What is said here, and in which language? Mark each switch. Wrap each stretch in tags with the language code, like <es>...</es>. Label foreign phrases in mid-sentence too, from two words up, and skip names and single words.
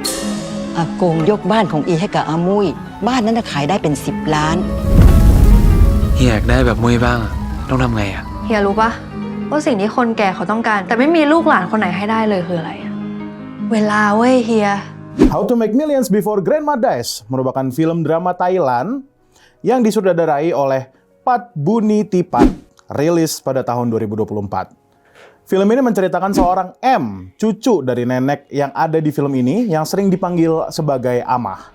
<th>อากงยกบ้านของอีให้กับอามุ้ยบ้านนั้นน่ะขายได้เป็น10 ล้าน ำเฮียอยากได้แบบมุ้ยบ้างอะต้องทำไงอะ เฮียรู้ปะว่าสิ่งที่คนแก่เขาต้องการแต่ไม่มีลูกหลานคนไหนให้ได้เลยคืออะไรอะเวลาเว้ยเฮีย</th> <id>How to Make Millions Before Grandma Dies merupakan film drama Thailand yang disutradarai oleh Pat Bunitipat, rilis pada tahun 2024. Film ini menceritakan seorang M, cucu dari nenek yang ada di film ini yang sering dipanggil sebagai Amah.</id>